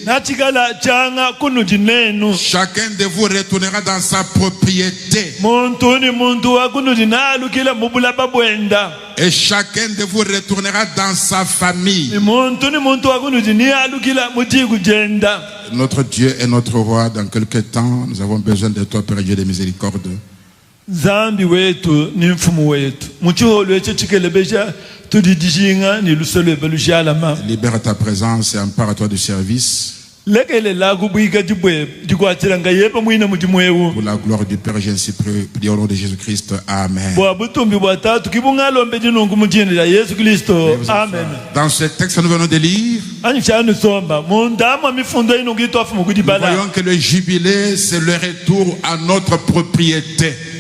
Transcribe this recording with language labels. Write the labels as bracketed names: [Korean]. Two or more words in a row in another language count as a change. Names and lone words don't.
[French] Chacun de vous retournera dans sa propriété. Et chacun de vous retournera dans sa famille. Notre Dieu est notre roi. Dans quelques temps, nous avons besoin de toi, Père Dieu de miséricorde. [Chokwe] Zambi wetu ni mfumu wetu muchiholo echo chikelebesha tudidishinga ni lusolo belushalama. [French] Libère ta présence et empare-toi du service. Pour la gloire du Père, j'ai ainsi prié au nom de Jésus-Christ. Amen. Dans ce texte que nous venons de lire, nous voyons que le jubilé, c'est le retour à notre propriété.